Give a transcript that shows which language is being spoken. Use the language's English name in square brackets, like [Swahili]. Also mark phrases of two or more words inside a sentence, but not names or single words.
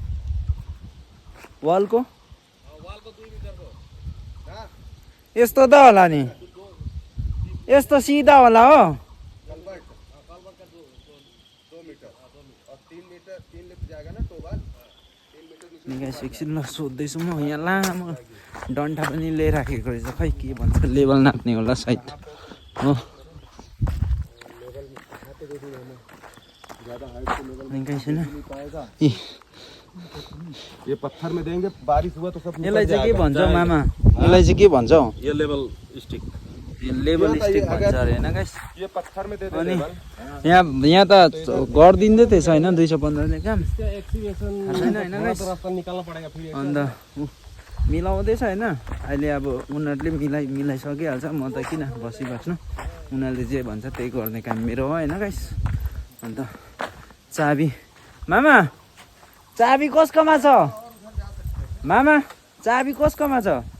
[Nepali] वालको यस्तो त होला नि यस्तो सिधा होला हो एकछिन ल सोध्दैछु म यहाँ लामो डन्ठा पनि लिइराखेको रहेछ खै के भन्छ लेभल नाप्ने होला सायद हो [Hindi] ये पत्थर में देंगे बारिश हुआ तो सब [Nepali] यसलाई चाहिँ के भन्छ मामा यसलाई चाहिँ के भन्छ [English] ये level stick level stick भन्छ अरे होइन गाइस [Hindi] ये पत्थर में दे दे [Nepali] अनि यहाँ त गरिदिँदै थिएछ होइन 215 ले काम एक्सीवेशन छैन होइन गाइस [Hindi] रास्ता निकालना पड़ेगा फिर [Nepali] अन्त मिलाउँदैछ होइन। अहिले अब उनीहरूले मिलाइसकिहाल्छ, म त किन बसिबस्नु, उनीहरूले जे भन्छ त्यही गर्ने काम मेरो हो होइन गाइस। अन्त चाबी मामा, चाबी कसकोमा छ? मामा चाबी कसकोमा छ?